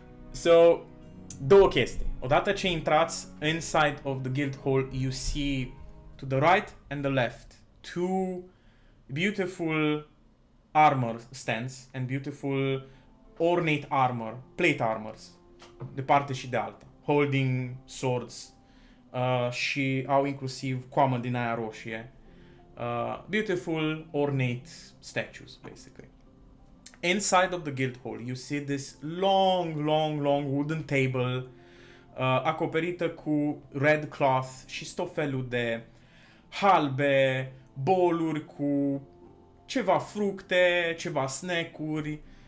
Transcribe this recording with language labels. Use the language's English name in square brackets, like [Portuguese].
[English] So, [Romanian] două chestii. Odată ce intrați [English] inside of the guild hall, you see to the right and the left two beautiful armor stands and beautiful ornate armor, plate armors, [Romanian] de parte și de alta, [English] holding swords [Romanian] și au inclusiv coamă din aia roșie. [English] Beautiful ornate statues, basically. Inside of the guild hall, you see this long wooden table [Romanian] acoperită cu [English] red cloth [Romanian] și tot felul de halbe, boluri cu ceva fructe, ceva snack-uri.